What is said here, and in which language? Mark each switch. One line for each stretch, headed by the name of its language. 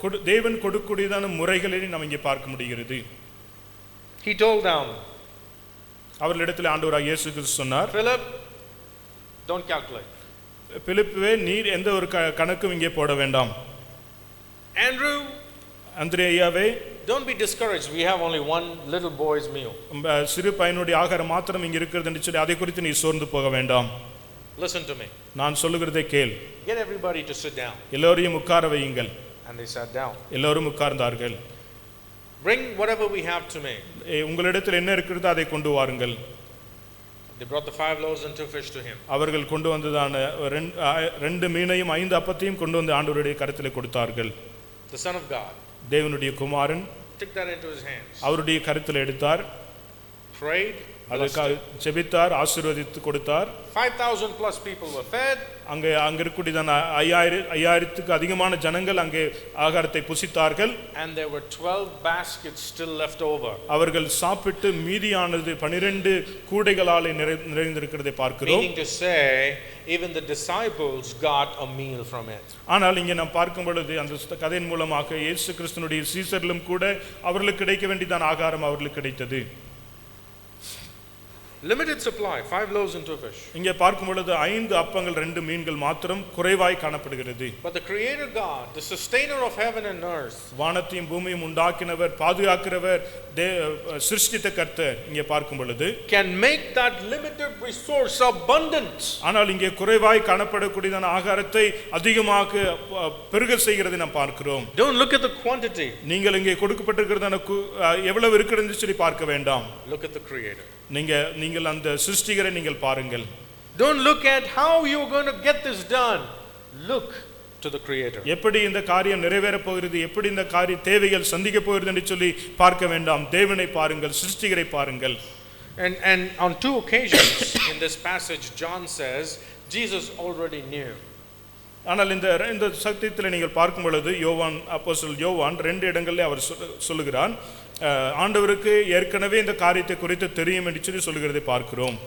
Tamil: தேவன் கொடுக்கக்கூடியதான முறைகளை நாம் இங்கே பார்க்க முடிகிறது.
English: He told them.
Tamil: அவர்களிடத்தில் ஆண்டவராகிய இயேசு கிறிஸ்து சொன்னார்,
English: Philip, don't calculate.
Tamil: பிலிப்புவே, நீர் எந்த ஒரு கணக்கும் இங்கே போட வேண்டாம்.
English: Andrew,
Tamil: அந்திரேயாவே,
English: don't be discouraged. We have only one little boy's meal.
Tamil: சிறு பையனுடைய ஆகாரம் மாத்திரம் இங்கே இருக்கிறது என்று சொல்லி அதை குறித்து நீ சோர்ந்து போக வேண்டாம்.
English: Listen to me.
Tamil: நான் சொல்லுகிறதை கேள்.
English: Get everybody to sit down.
Tamil: எல்லோரையும் உட்கார வையுங்கள்.
English: And they sat down.
Tamil: எல்லோரும் உட்கார்ந்தார்கள்.
English: Bring whatever we have to me.
Tamil: உங்களிடத்தில் என்ன இருக்கிறதோ அதை கொண்டு வாருங்கள்.
English: They brought the 5 loaves and 2 fish to him.
Tamil: அவர்கள் கொண்டு வந்ததான 2 மீனையும் 5 அப்பத்தையும் கொண்டு வந்து ஆண்டவருடைய கரத்திலே கொடுத்தார்கள்.
English: The Son of God,
Tamil: தேவனுடைய குமாரன்,
English: took that into his hands.
Tamil: அவருடைய கரத்திலே எடுத்தார்,
English: prayed,
Tamil: அதற்காக ஜெபித்தார், ஆசீர்வதித்து கொடுத்தார்.
English: 5,000 plus people were fed.
Tamil: அங்க இருக்கக்கூடியதான 5000க்கு அதிகமான ஜனங்கள் அங்கே ஆகாரத்தை புசித்தார்கள்.
English: And there were 12 baskets still left over.
Tamil: அவர்கள் சாப்பிட்டு மீதியானது 12 கூடைகளாலே நிறைந்திருக்கிறதை பார்க்கிறோம்.
English: Meaning to say, even the disciples got a meal from it.
Tamil: ஆனால் இங்கே நாம் பார்க்கும் பொழுது அந்த கதையின் மூலமாக இயேசு கிறிஸ்துவினுடைய சீசர்களும் கூட அவர்களுக்கு கிடைக்க வேண்டியதான ஆகாரம் அவர்களுக்கு கிடைத்தது.
English: Limited supply, 5 loaves and 2 fish.
Tamil: இங்கே பார்க்கும் பொழுது 5 அப்பங்கள் 2 மீன்கள் மாத்திரம் குறைவாய் காணப்படுகிறது.
English: But the creator God, the sustainer of heaven and earth,
Tamil: வானத்தையும் பூமியையும் உண்டாக்கினவர், பாதுகாக்கிறவர், சிருஷ்டித்த கர்த்தர் இங்கே பார்க்கும் பொழுது
English: can make that limited resource abundant.
Tamil: ஆனால் இங்கே குறைவாய் காணப்படக்கூடியதான ஆகாரத்தை அதிகமாக பெருக செய்கிறதை நாம் பார்க்கிறோம்.
English: Don't look at the quantity.
Tamil: நீங்கள் இங்கே கொடுக்கப்பட்டிருக்கிறதான எவ்வளவு இருக்குன்னு சொல்லி பார்க்க வேண்டாம்.
English: Look at the creator.
Tamil: நீங்கள் அந்த சிருஷ்டிகரை நீங்கள் பாருங்கள்.
English: Don't look at how you're going to get this done. Look to the creator.
Tamil: எப்படி இந்த காரியம் நிறைவேற போகிறது, எப்படி இந்த காரிய தேவைகள் சந்திக்க போகிறது என்று சொல்லி பார்க்க வேண்டாம். தேவனை பாருங்கள், சிருஷ்டிகரை பாருங்கள்.
English: And on 2 occasions in this passage John says Jesus already knew.
Tamil: ஆனால் இந்த சத்தியத்தில் நீங்கள் பார்க்கும் பொழுது அப்போஸ்தலன் யோவான் 2 இடங்களில் அவர் சொல்லுகிறான், ஆண்டவருக்கு ஏற்கனவே இந்த காரியத்தை குறித்து தெரியும் என்று சொல்லி சொல்லுகிறதை பார்க்கிறோம்.